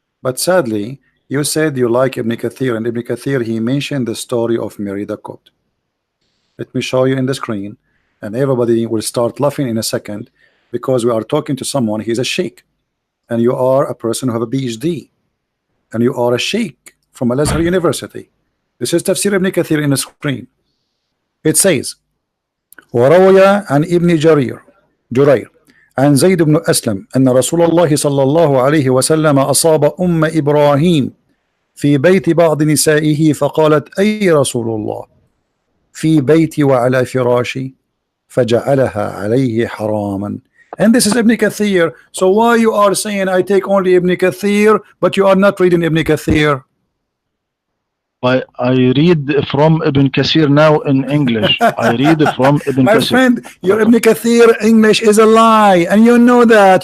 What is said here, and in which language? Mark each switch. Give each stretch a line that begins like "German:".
English: But sadly, you said you like Ibn Kathir, and Ibn Kathir, he mentioned the story of Mary the Copt. Let me show you in the screen, and everybody will start laughing in a second, because we are talking to someone, he's a sheikh, and you are a person who have a PhD, and you are a sheikh from Al-Azhar University. This is Tafsir Ibn Kathir in the screen. It says,
Arabic: وروي عن ابن جرير عن زيد بن أسلم أن رسول الله صلى الله عليه وسلم أصاب إبراهيم في بيت بعض نسائه فقالت أي رسول الله في بيتي وعلى فراشي فجعلها عليه حراما.
English: And this is Ibn Kathir. So why you are saying I take only Ibn Kathir, but you are not reading Ibn Kathir? I read from Ibn Kathir now in English. I read from Ibn Kathir. My friend, your Ibn Kathir English is a lie, and you know that.